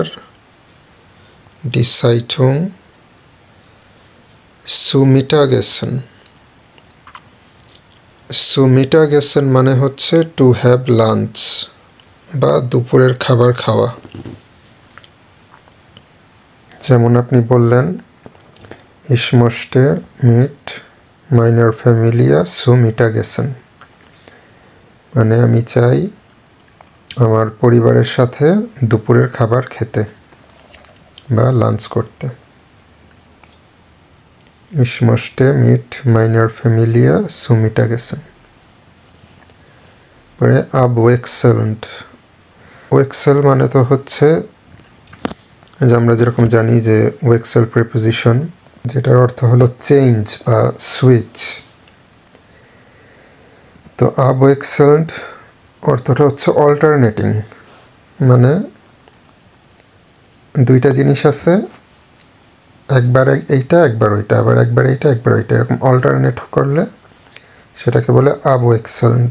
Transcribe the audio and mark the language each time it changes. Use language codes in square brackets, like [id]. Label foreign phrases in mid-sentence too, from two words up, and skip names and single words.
[de] Die Zeitung. Zu Mittag essen. zu Mittag essen [bn] মানে হচ্ছে [en] to have lunch, [bn] বা দুপুরের খাবার খাওয়া। যেমন আপনি বললেন [de] Ich möchte mit meiner Familie zu Mittagessen, [bn] মানে আমি চাই আমার পরিবারের সাথে দুপুরের খাবার খেতে বা লাঞ্চ করতে। [de] Ich möchte mit meiner Familie zu Mittagessen। [bn] পরে abwechselnd। ওয়েক্সেল মানে তো হচ্ছে, যে আমরা যেরকম জানি যে [de] Wechsel Präposition, [bn] যেটার অর্থ হলো চেঞ্জ বা সুইচ। তো abwechselnd অর্থটা হচ্ছে অল্টারনেটিং, মানে দুইটা জিনিস আছে, একবার এইটা একবার ওইটা, আবার একবার এইটা একবার ওইটা, এরকম অল্টারনেট করলে সেটাকে বলে abwechselnd।